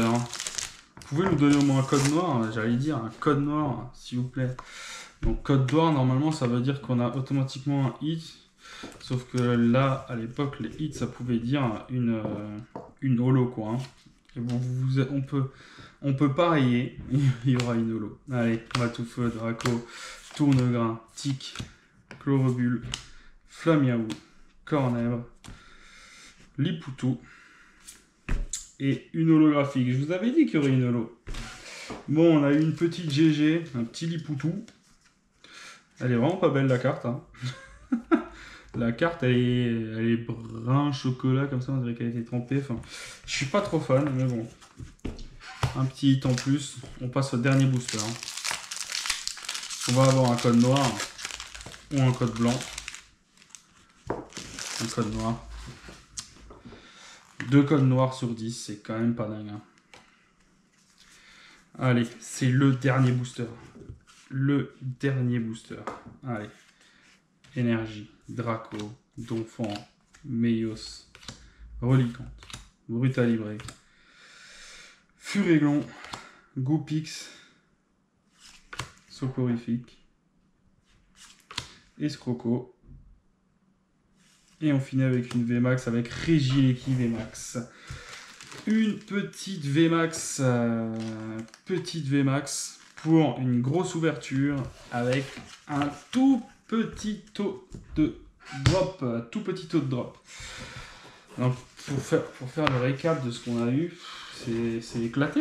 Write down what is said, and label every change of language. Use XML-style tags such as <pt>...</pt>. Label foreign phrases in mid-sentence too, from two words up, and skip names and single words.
<fr>Vous pouvez nous donner au moins un code noir, j'allais dire un code noir, s'il vous plaît. Donc code noir, normalement, ça veut dire qu'on a automatiquement un hit. Sauf que là, à l'époque, les hits, ça pouvait dire une holo, quoi. Hein. Et bon, on peut parier, il y aura une holo. Allez, Matoufeu, Draco, Tournegrain, Tic, Chlorobule, Flamiaou, Cornèvre, Lipoutou et une holographique. Je vous avais dit qu'il y aurait une holo. Bon, on a eu une petite GG, un petit Lipoutou. Elle est vraiment pas belle la carte. Hein. La carte, elle est brun chocolat comme ça, on dirait qu'elle a été trempée. Enfin, je suis pas trop fan, mais bon. Un petit hit en plus. On passe au dernier booster. On va avoir un code noir ou un code blanc. Un code noir. 2 codes noirs sur 10, c'est quand même pas dingue. Hein. Allez, c'est le dernier booster. Le dernier booster. Allez. Énergie, Draco, Donphan, Meios, Reliquante, Brutalibré, Furéglon, Goupix, Soporifique, Escroco. Et on finit avec une VMAX avec Regieleki VMAX. Une petite VMAX, pour une grosse ouverture avec un tout petit taux de drop. Donc, pour faire le récap de ce qu'on a eu, c'est éclaté.</fr>